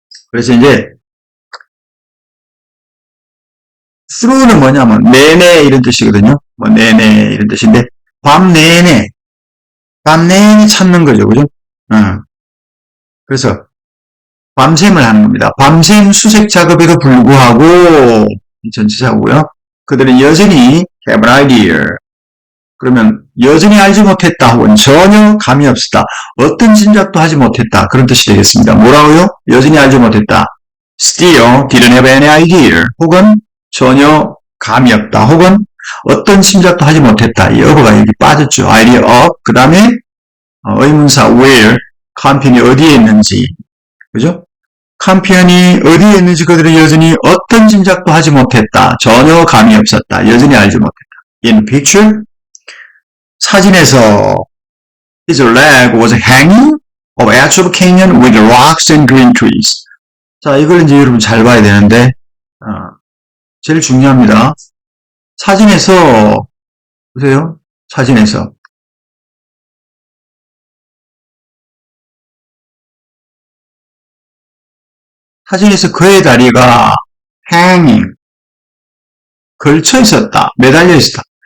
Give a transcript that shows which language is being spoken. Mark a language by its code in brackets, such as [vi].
[ko] 그래서 이제 through는 뭐냐면 내내 이런 뜻이거든요. 뭐 내내 이런 뜻인데 밤 내내 찾는 거죠. 그죠? 그래서 밤샘을 하는 겁니다. 밤샘 수색 작업에도 불구하고 전치사고요. 그들은 여전히 [en] have an idea. [ko] 그러면 여전히 알지 못했다 혹은 전혀 감이 없었다. 어떤 짐작도 하지 못했다. 그런 뜻이 되겠습니다. 뭐라고요? 여전히 알지 못했다. [en] Still didn't have any idea. [ko] 혹은 전혀 감이 없다. 혹은 어떤 짐작도 하지 못했다. 이 어버가 여기 빠졌죠. idea of. 그 다음에 의문사 where. 컴편이 어디에 있는지. 그죠? 컴편이 어디에 있는지 그들은 여전히 어떤 짐작도 하지 못했다. 전혀 감이 없었다. 여전히 알지 못했다. [en] In picture. [ko] 사진에서 [en] his leg was hanging of edge of canyon with rocks and green trees. [ko] 자, 이걸 이제 여러분 잘 봐야 되는데 제일 중요합니다. 사진에서 보세요. 사진에서 그의 다리가 hanging 걸쳐 있었다. 매달려 있었다.